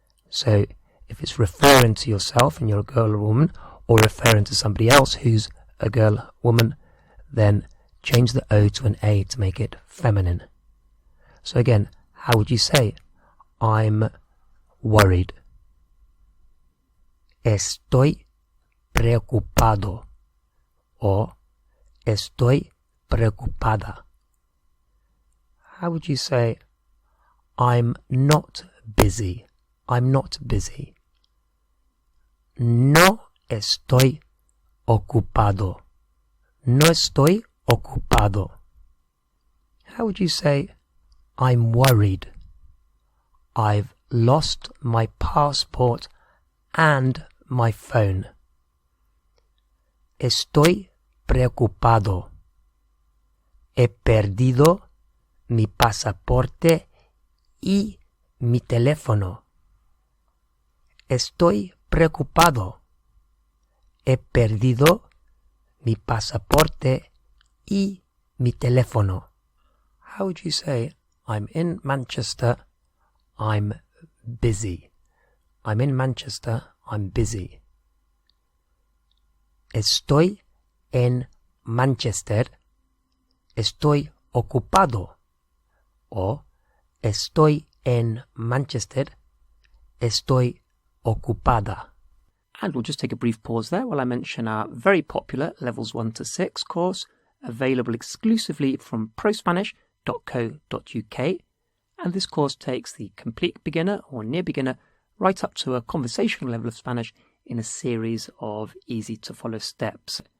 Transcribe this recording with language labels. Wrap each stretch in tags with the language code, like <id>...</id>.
<en>So if it's referring to yourself and you're a girl or a woman, or referring to somebody else who's a girl, woman, then change the O to an A to make it feminine. So again, how would you say, I'm worried?</en> <es>Estoy preocupado, or estoy preocupada.</es> <en>How would you say, I'm not busy? I'm not busy.</en> <es>No estoy ocupado. No estoy ocupado.</es> <en>How would you say, I'm worried? I've lost my passport and my phone.</en> <es>Estoy preocupado. He perdido mi pasaporte y mi teléfono. Estoy preocupado. He perdido mi pasaporte y mi teléfono.</es> <en>How would you say, I'm in Manchester, I'm busy? I'm in Manchester, I'm busy.</en> <es>Estoy en Manchester, estoy ocupado. O estoy en Manchester, estoy ocupada.</es> <en>And we'll just take a brief pause there while I mention our very popular Levels 1 to 6 course, available exclusively from ProSpanish.co.uk. And this course takes the complete beginner or near beginner right up to a conversational level of Spanish in a series of easy-to-follow steps.</en>